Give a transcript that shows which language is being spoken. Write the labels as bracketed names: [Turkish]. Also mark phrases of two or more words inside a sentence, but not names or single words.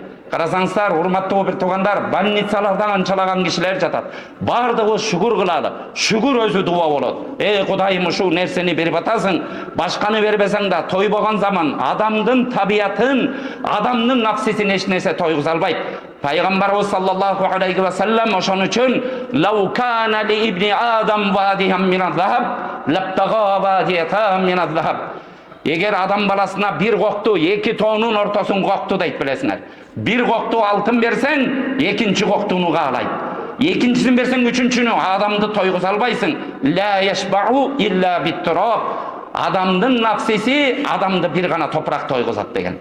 [Kyrgyz] Карасаңыздар, урматтуу бир туугандар, больницаларда канчалаган кишилер жатат. Бардыгы шүгүр кылалы. Шүгүр өзү дуа болот. Кудайым, ушул нерсени берип атасың, башканы бербесең да тойбогон заман адамдын табиятын, адамдын нафсисин эч нерсе тойгуза албайт. [Arabic] Пайгамбарыбыз صلى الله عليه وسلم [Kyrgyz] ошон үчүн [Arabic] لو كان لابن آدم واديا من الذهب لابتغى واديا من الذهب. [Kyrgyz] Эгер адам баласына бир кокту, эки тоонун ортосун кокту дейт, билесиңер. Бир кокту алтын берсең, экинчи коктуну каалайт. Экинчисин берсең, үчүнчүнү. Адамды тойгуза албайсың. [Arabic] لا يشبع إلا بالتراب. [Kyrgyz] Адамдын нафсиси адамды бир гана топурак тойгузат деген.